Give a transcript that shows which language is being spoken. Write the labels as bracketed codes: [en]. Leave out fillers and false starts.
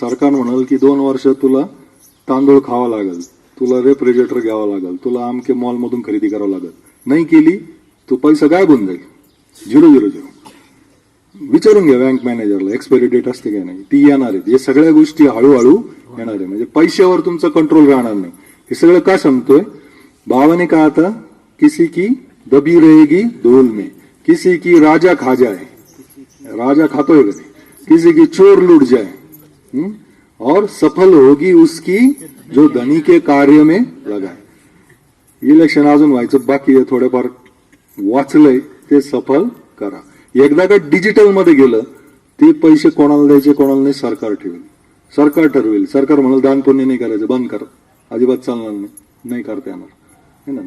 [mr] सरकार म्हणाल की 2 वर्ष तुला तांदूळ खावा लागेल, तुला रेफ्रिजरेटर घ्यावं लागेल, तुला आमके मॉलमधून खरेदी करावं लागेल. नाही केली तो पैसा गायब होऊन जाईल, 0-0-0. विचारून घ्या बँक मॅनेजरला एक्सपायरी डेट असते का नाही, ती येणार आहे. हे सगळ्या गोष्टी हळूहळू येणार आहे. म्हणजे पैशावर तुमचा कंट्रोल राहणार नाही. हे सगळं का सांगतोय, [hi] बाबा ने कहा था किसी की दबी रहेगी धूल में, किसी की राजा खा जाए, [mr] राजा खातोय कधी, [hi] किसी की चोर लूट जाए, और सफल होगी उसकी जो धनी के कार्य में लगाए. [mr] इलेक्शन अजून व्हायचं बाकी आहे, थोडेफार वाचलंय, ते सफल करा. एकदा का डिजिटल मध्ये गेलं, ते पैसे कोणाला द्यायचे कोणाला नाही सरकार ठेवेल, सरकार ठरवेल. सरकार म्हणाल दान पुण्य नाही करायचं, बंद कर, अजिबात चालणार नाही, नाही करता येणार है ना.